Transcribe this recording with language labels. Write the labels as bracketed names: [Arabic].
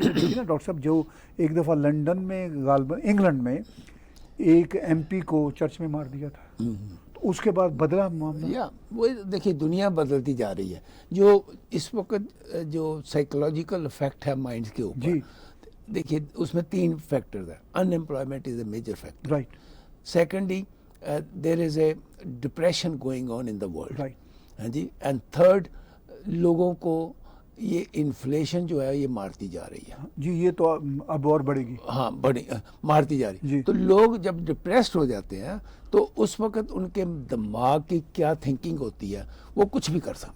[Urdu] دیکھیے نا ڈاکٹر صاحب، جو ایک دفعہ لنڈن میں غالباً انگلینڈ میں ایک ایم پی کو چرچ میں مار دیا تھا، تو اس کے بعد بدلا معاملہ. وہ دیکھیے دنیا بدلتی جا رہی ہے. جو اس وقت جو سائیکولوجیکل افیکٹ ہے مائنڈ کے اوپر، جی دیکھیے اس میں 3 فیکٹرز ہیں. [English] Unemployment is a major factor. Right. Secondly there is a depression going on in the world. Right. [Urdu] ہاں جی. [English] and third, [Urdu] لوگوں کو یہ انفلیشن جو ہے یہ مارتی جا رہی ہے. جی یہ تو اب اور بڑھے گی. ہاں مارتی جا رہی ہے. تو لوگ جب ڈپریسڈ ہو جاتے ہیں تو اس وقت ان کے دماغ کی کیا تھنکنگ ہوتی ہے وہ کچھ بھی کر سکتے.